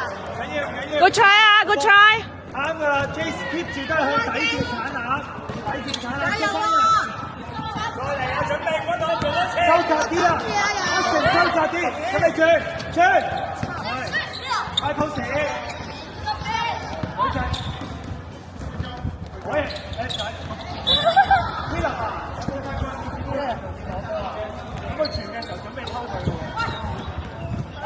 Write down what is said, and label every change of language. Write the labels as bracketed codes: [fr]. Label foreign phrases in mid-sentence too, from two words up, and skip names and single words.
[yue] 緊要。 [en] Good try [yue] 啊 ， [en] Good try。 [yue] 啱㗎啦 ， [en] Jace keep [yue] 住都係向底線鏟啊，底線鏟啊，加油啊！過嚟啊，準備嗰度做多次。收窄啲啦，一成收窄啲，準備轉。係。快 pose， 舉隻，可以，誒仔，呢度啊，有冇發覺咁佢傳嘅時候準備偷佢喎？